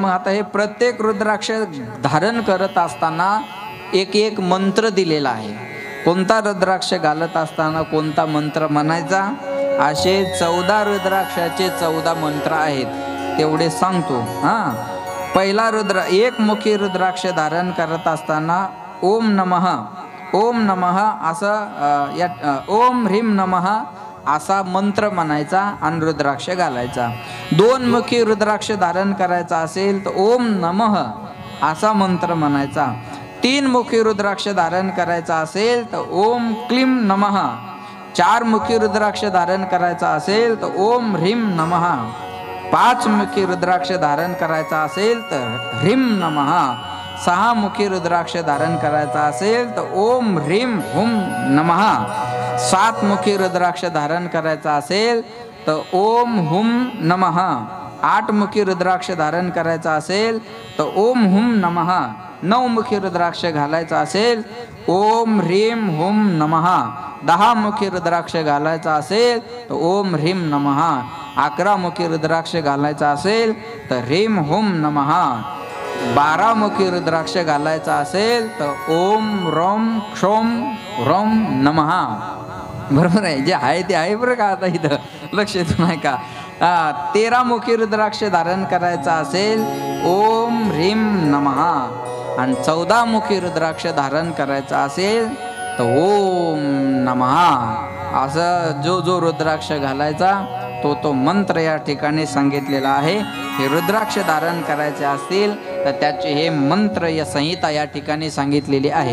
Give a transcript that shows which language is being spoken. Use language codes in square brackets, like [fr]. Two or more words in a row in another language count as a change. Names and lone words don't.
[mr] मग आता हे प्रत्येक रुद्राक्ष धारण करत असताना एक मंत्र दिलेला आहे. कोणता रुद्राक्ष घालत असताना कोणता मंत्र म्हणायचा, असे 14 रुद्राक्षाचे 14 मंत्र आहेत. तेवढे सांगतो. पहिला 1 मुखी रुद्राक्ष धारण करत असताना [sa] ओम नमः [mr] असं [sa] ओम ह्रीम नमः [mr] असा मंत्र म्हणायचा आणि रुद्राक्ष घालायचा. 2 मुखी रुद्राक्ष धारण करायचा असेल तर [sa] ओम नमः [mr] असा मंत्र म्हणायचा. 3 मुखी रुद्राक्ष धारण करायचा असेल तर [sa] ओम क्लीम नमः. [mr] 4 मुखी रुद्राक्ष धारण करायचा असेल तर [sa] ओम ह्रीम नमः. [mr] 5 मुखी रुद्राक्ष धारण करायचा असेल तर [sa] ह्रीम नमः. [mr] 6 मुखी रुद्राक्ष धारण करायचा असेल तर [sa] ओम ह्रीम हुम नमः. [mr] 7 मुखी रुद्राक्ष धारण करायचा असेल तर [sa] ओम हुम नमः. [mr] 8 मुखी रुद्राक्ष धारण करायचा असेल तर [sa] ओम हुम नमः. [mr] 9 मुखी रुद्राक्ष घालायचा असेल [sa] ओम ह्रीम हुम नमः. [mr] 10 मुखी रुद्राक्ष घालायचा असेल तर [sa] ओम ह्रीम नमः. [mr] 11 मुखी रुद्राक्ष घालायचा असेल तर [sa] ह्रीम हुम नमः. [mr] 12 मुखी रुद्राक्ष घालायचा असेल तर [sa] ओम रोम क्षोम रोम नमः. [mr] बरोबर आहे, जे आहे ते आहे बरं का. आता इथं लक्ष देऊ नाही का. 13 मुखी रुद्राक्ष धारण करायचा असेल [sa] ओम ह्रीम नमः. [mr] आणि 14 मुखी रुद्राक्ष धारण करायचा असेल तर [sa] ओम नमः. [mr] असं जो रुद्राक्ष घालायचा तो मंत्र या ठिकाणी सांगितलेला आहे. हे रुद्राक्ष धारण करायचे असतील तर त्याचे हे मंत्र या संहिता या ठिकाणी सांगितलेली आहे.